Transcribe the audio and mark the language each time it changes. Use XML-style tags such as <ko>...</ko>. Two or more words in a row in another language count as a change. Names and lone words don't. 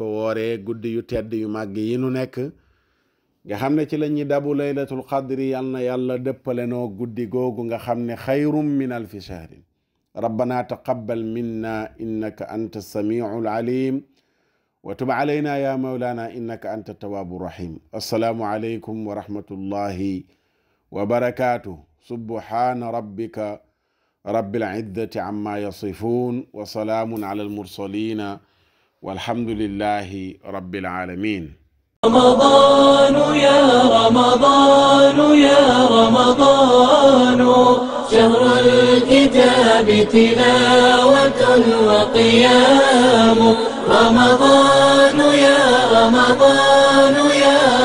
<wo>wooree guddi yu tedd yu màgg yi nu nekk nga xam ne ci la ñuy dabu</wo> <ar>ليلة القدر</ar> <wo>yàlla dëppale noo guddi googu nga xam ne</wo> <ar>خير من ألف شهر ربنا تقبل منا إنك أنت السميع العليم وتب علينا يا مولانا إنك أنت التواب الرحيم السلام عليكم ورحمة الله وبركاته سبحان ربك رب العزة عما يصفون وسلام على المرسلين والحمد لله رب العالمين رمضان يا رمضان يا رمضان شهر الكتاب تلاوة وقيام رمضان يا رمضان يا</ar>